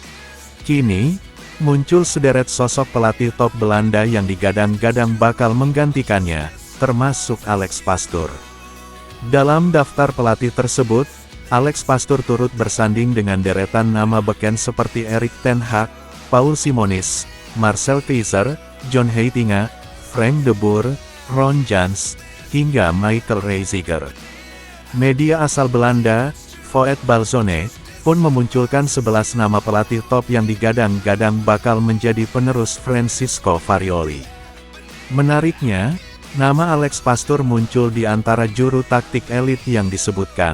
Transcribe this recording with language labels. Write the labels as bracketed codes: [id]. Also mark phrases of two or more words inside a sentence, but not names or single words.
[id] Kini, muncul sederet sosok pelatih top Belanda yang digadang-gadang bakal menggantikannya, termasuk Alex Pastoor. Dalam daftar pelatih tersebut, Alex Pastoor turut bersanding dengan deretan nama beken seperti Erik ten Hag, Paul Simonis, Marcel Keizer, John Heitinga, Frank de Boer, Ron Jans, hingga Michael Reiziger. Media asal Belanda, Voetbalzone, pun memunculkan 11 nama pelatih top yang digadang-gadang bakal menjadi penerus Francisco Farioli. Menariknya, nama Alex Pastoor muncul di antara juru taktik elit yang disebutkan.